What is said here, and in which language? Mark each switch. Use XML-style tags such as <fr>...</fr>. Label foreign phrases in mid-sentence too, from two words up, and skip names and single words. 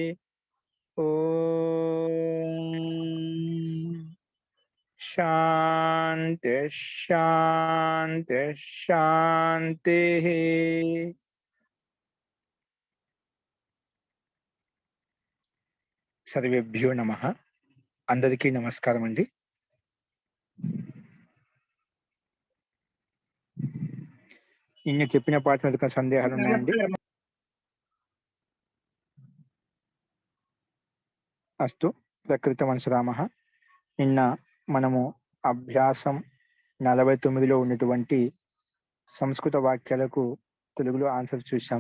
<sa>ओम शांति शांति शांति। सर्वेभ्यो नमः।</sa> <te>అందరికీ నమస్కారం అండి। నిన్న చెప్పిన పాట మీద సందేహాలు ఉన్నాయండి?</te> <sa>అస్తు ప్రకృతమనసరామః.</sa> <te>నిన్న మనము అభ్యాసం 49లో ఉన్నటువంటి సంస్కృత వాక్యాలకు తెలుగులో ఆన్సర్ చూసాము.</te>